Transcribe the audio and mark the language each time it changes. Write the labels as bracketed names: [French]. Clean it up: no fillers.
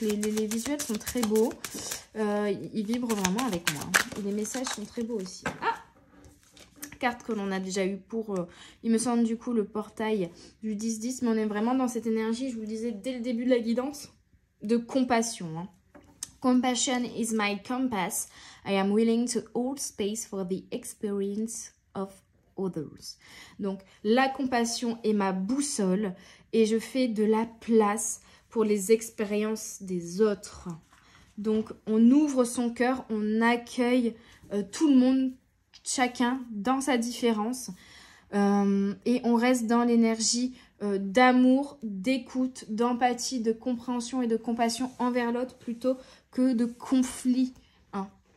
[French] Les visuels sont très beaux. Il vibre vraiment avec moi. Et les messages sont très beaux aussi. Ah, carte que l'on a déjà eu pour, il me semble du coup, le portail du 10-10. Mais on est vraiment dans cette énergie, je vous le disais dès le début de la guidance, de compassion. Hein. [English] Compassion is my compass. I am willing to hold space for the experience of others. [French] Donc, la compassion est ma boussole et je fais de la place pour les expériences des autres. Donc, on ouvre son cœur, on accueille tout le monde, chacun dans sa différence et on reste dans l'énergie d'amour, d'écoute, d'empathie, de compréhension et de compassion envers l'autre plutôt que de conflit. Hein.